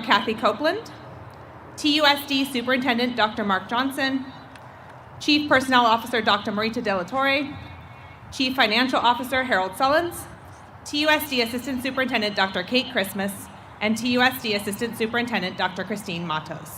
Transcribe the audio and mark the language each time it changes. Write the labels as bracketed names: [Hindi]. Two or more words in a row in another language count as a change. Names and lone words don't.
[English] Kathy Copeland, TUSD Superintendent Dr. Mark Johnson, Chief Personnel Officer Dr. Marita De La Torre, Chief Financial Officer Harold Sullins, TUSD Assistant Superintendent Dr. Kate Christmas, and TUSD Assistant Superintendent Dr. Christine Matos.